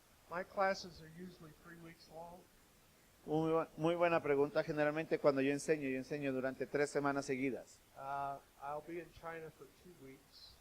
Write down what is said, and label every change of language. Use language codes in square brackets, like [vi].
[en] My classes are usually 3 weeks long. [es] Muy buena pregunta. Generalmente cuando yo enseño durante 3 semanas seguidas. [en] I'll be in China for 2 weeks.